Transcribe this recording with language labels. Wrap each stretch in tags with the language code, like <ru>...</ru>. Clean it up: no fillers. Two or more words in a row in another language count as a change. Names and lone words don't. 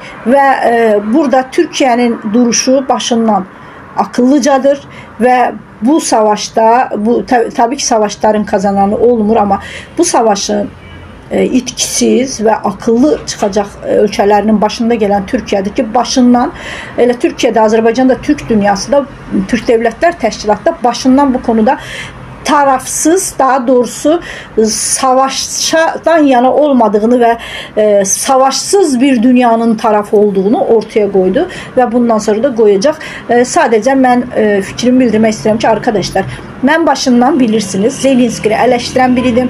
<az>Və burada Türkiyənin duruşu başından akıllıcadır və bu savaşda, tabii ki savaşların kazananı olmur, amma bu savaşın itkisiz və akıllı çıxacaq ölkələrinin başında gələn Türkiyədir ki, başından, elə Türkiyədə, Azərbaycanda, Türk dünyası da, Türk Devlətlər Təşkilatda başından</az> <tr>bu konuda tarafsız,</tr> <az>daha doğrusu</az> <tr>savaştan yana olmadığını ve savaşsız bir dünyanın tarafı olduğunu ortaya koydu ve bundan sonra da koyacak. Sadece ben fikrimi bildirmek istedim ki arkadaşlar, ben başından bilirsiniz Zelenski'yi eleştiren biriydim.</tr>